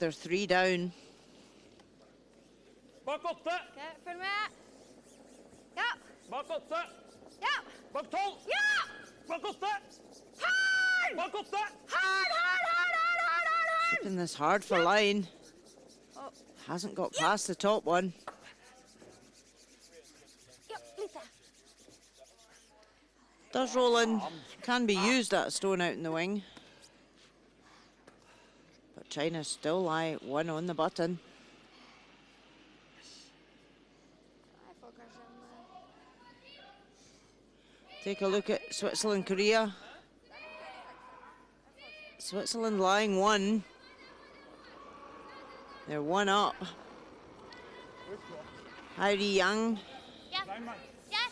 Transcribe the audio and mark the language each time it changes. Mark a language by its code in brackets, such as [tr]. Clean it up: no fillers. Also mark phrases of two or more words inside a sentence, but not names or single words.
[en] They're 3 down. [no] Bak 8! Ok, følg med. Ja. Bak 8! Ja. Bak 12! Ja! Bak 8! [en] Hard! Bak 8! Hard! Keeping this hard for line. Oh. Hasn't got past the top one. [no] Ja, litt til. [en] Does roll in. Can be used, that stone out in the wing. But China still lie 1 on the button. [no] Jeg får kanskje en... [en] Take a look at Switzerland, Korea. Switzerland lying 1. They're 1 up. Heidi Yang Yes. Yes.